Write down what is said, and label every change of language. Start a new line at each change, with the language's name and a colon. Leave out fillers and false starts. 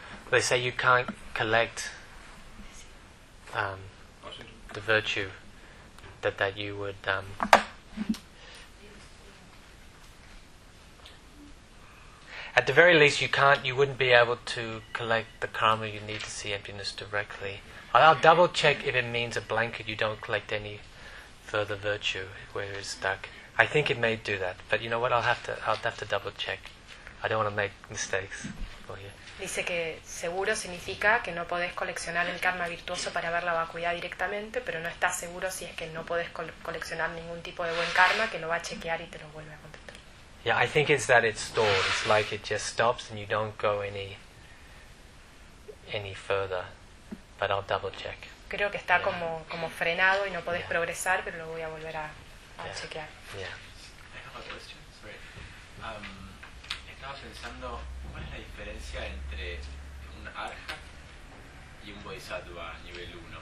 English: They say you can't collect the virtue that you would at the very least you wouldn't be able to collect the karma you need to see emptiness directly. I'll double check if it means a blanket, you don't collect any further virtue where it's stuck. I think it may do that, but you know what, I'll have to double check. I don't want to make mistakes for you.
Spanish: Dice que seguro significa que no podés coleccionar el karma virtuoso para ver la vacuidad directamente, pero no está seguro si es que no podés coleccionar ningún tipo de buen karma, que lo va a chequear y te lo vuelve a contestar.
English: Yeah, I think it's that it's stored. It's like it just stops and you don't go any further. But I'll double check.
Spanish: Creo que está como frenado y no podés progresar, pero lo voy a volver a chequear.
English: Yeah. I have a question. Sorry.
Spanish: Estaba pensando, ¿cuál es la diferencia entre un arhat y un bodhisattva nivel 1?